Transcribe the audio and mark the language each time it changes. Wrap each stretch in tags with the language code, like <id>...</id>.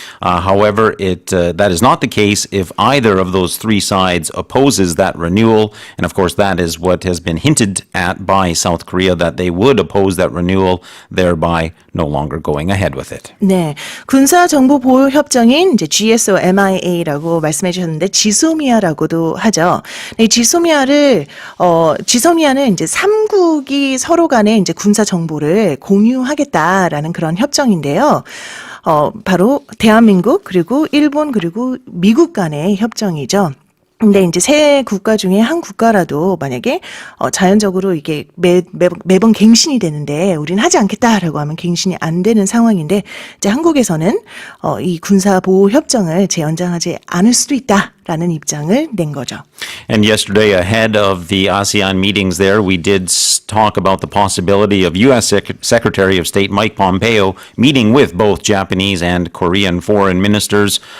<en>However, that is not the case if either of those three sides opposes that renewal. And of course, that is what has been hinted at by South Korea, that they would oppose that renewal, thereby no longer going ahead with it.</en> <ko>네, 군사 정보 보호 협정인 이제 GSOMIA라고 말씀해 주셨는데 지소미아라고도 하죠. 네, 지소미아는 이제 3국이 서로 간에 이제 군사 정보를 공유하겠다라는 그런 협정인데요. 바로 대한민국 그리고 일본 그리고 미국 간의 협정이죠. 근데 이제 세 국가 중에 한 국가라도 만약에 자연적으로 이게 매번 갱신이 되는데 우리는 하지 않겠다라고 하면 갱신이 안 되는 상황인데 이제 한국에서는 이 군사 보호 협정을 재연장하지 않을 수도 있다라는 입장을 낸 거죠.</ko> <en>And yesterday, ahead of the ASEAN meetings there, we did talk about the possibility of U.S. Secretary of State Mike Pompeo meeting with both Japanese and Korean foreign ministers.</en>